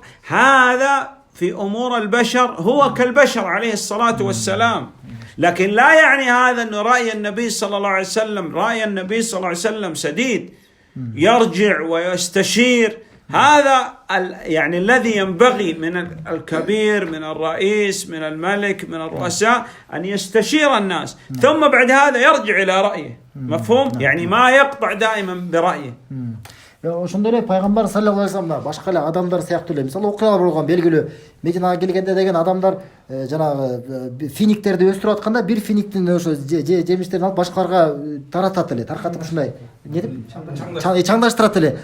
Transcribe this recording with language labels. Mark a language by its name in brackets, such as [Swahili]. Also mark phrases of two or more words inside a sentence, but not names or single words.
[Arabic] هذا في أمور البشر هو كالبشر عليه الصلاة والسلام، لكن لا يعني هذا أن رأي النبي صلى الله عليه وسلم رأي النبي صلى الله عليه وسلم سديد يرجع ويستشير. هذا يعني الذي ينبغي من الكبير من الرئيس من الملك من الرؤساء أن يستشير الناس ثم بعد هذا يرجع إلى رأيه. مفهوم؟ يعني ما يقطع دائما برأيه. [Kyrgyz] Ошондой эле Пайгамбар [Arabic] صلى الله عليه وسلم [Kyrgyz] башка эле адамдар сыяктуу эле мисалы окуялар болгон белгилүү. Мединага келгенде деген адамдар жанагы финиктерди өстүрүп атканда бир финиктин ошо жемиштерин алып башкаларга таратат эле, таркатып ушундай не деп чаңдаштырат эле.